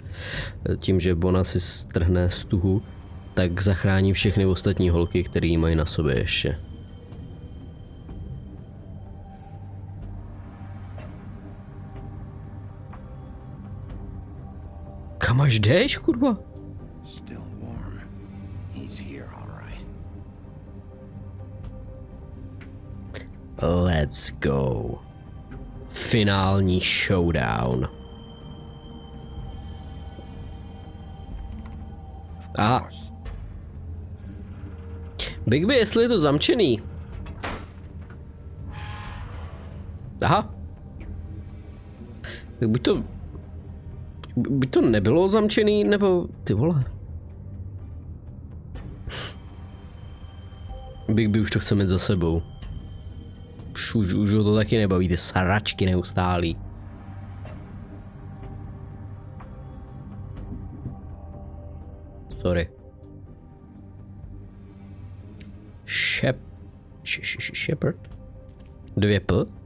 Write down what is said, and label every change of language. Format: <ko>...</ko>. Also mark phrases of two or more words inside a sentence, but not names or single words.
<cs>Tím, že ona si strhne stuhu, tak zachrání všechny ostatní holky, které ji mají na sobě ještě. Kam až jdeš, kurva?</cs> <en>Let's go.</en> <cs>Finální showdown. Aha. Bigby, jestli je to zamčený. Aha. Tak buď to nebylo zamčený, nebo ty vole. Bigby už to chce mít za sebou. Už ho to taky nebaví, ty sračky neustálý. Sorry. Shepherd? 2P?</cs>